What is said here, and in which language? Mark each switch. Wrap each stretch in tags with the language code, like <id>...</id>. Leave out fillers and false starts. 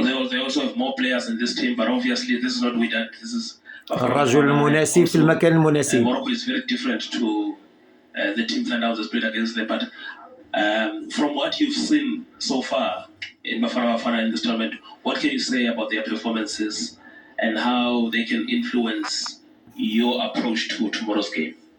<en>They also have more players in this team, but obviously this is not Wydad. This is</en> <ar>الرجل المناسب في المكان المناسب.</ar> <en>Morocco is very different to the team Sundowns has played against them. But from what you've seen so far in Bafana Bafana in this tournament, what can you say about their performances and how they can influence your approach to tomorrow's game?</en>